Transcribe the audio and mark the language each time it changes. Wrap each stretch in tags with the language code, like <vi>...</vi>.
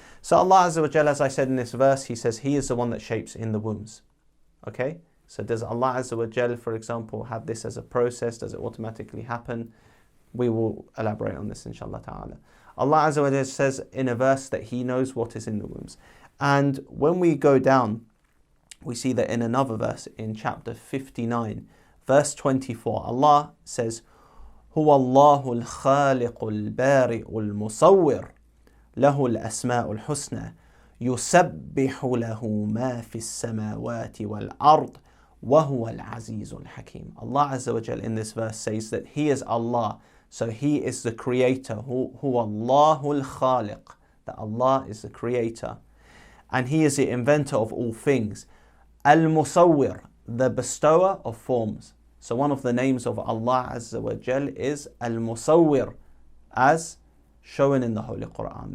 <en>So Allah Azza wa Jal, as I said in this verse, He says He is the one that shapes in the wombs. Okay? So does Allah Azza wa Jal, for example, have this as a process? Does it automatically happen? We will elaborate on this inshallah ta'ala. Allah Azza wa Jal says in a verse that He knows what is in the wombs. And when we go down, we see that in another verse in chapter 59, verse 24, Allah says,</en> <ar>هو الله الخالق البارئ المصور له الأسماء الحسنى يسبح له ما في السماوات والأرض وهو العزيز الحكيم.</ar> <en>Allah Azza wa Jal in this verse says that He is Allah, so He is the creator.</en> <ar>هو الله الخالق,</ar> <en>that Allah is the creator, and He is the inventor of all things. Al-Musawwir, the bestower of forms. So one of the names of Allah Azza wa Jal is Al-Musawwir, as shown in the Holy Quran.</en>